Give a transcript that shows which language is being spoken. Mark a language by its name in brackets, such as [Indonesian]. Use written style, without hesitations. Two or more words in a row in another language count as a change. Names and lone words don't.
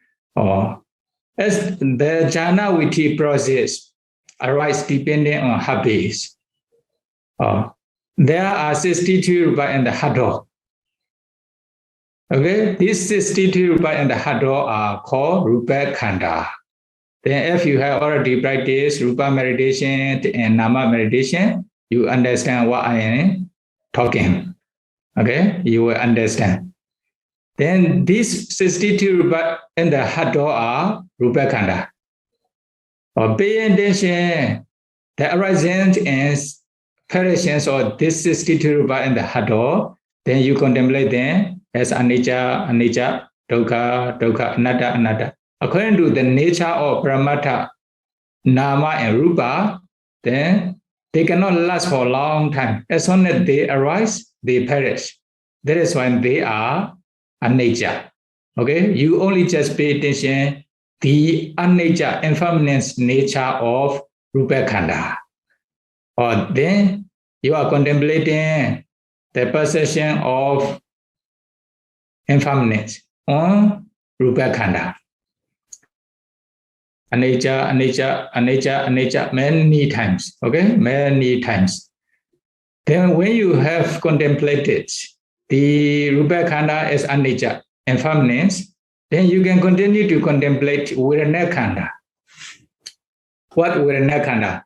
[English] As the [Pali] jhana viti [English] process arise depending on habits. There are 62 rupa in the heart door. Okay, these 62 rupa in the heart door are called [Pali] rupa khanda. [English] Then if you have already practiced rupa meditation and nama meditation, you understand what I am talking. Okay, you will understand. Then these 62 rupa in the heart door are [Pali] rupa khanda. [English] Pay attention, the arising and appearance of this 62 rupa in the heart door, then you contemplate them as [Pali] anicca, anicca, dukkha, dukkha, anatta, anatta. [English] According to the nature of Brahmata, Nama and Rupa, then they cannot last for a long time. As soon as they arise, they perish. That is why they are anicca. Okay, you only just pay attention the anicca, impermanent nature of [Pali] Rupa Khanda. [English] Or then you are contemplating the perception of impermanence on [Pali] Rupa Khanda. Anicca, anicca, anicca, anicca, [English] many times. Okay, many times. Then when you have contemplated the [Pali] Rupa Khanda [English] as anicca, impermanence, then you can continue to contemplate [Pali] Vedana Khanda. [English] What [Pali] Vedana Khanda?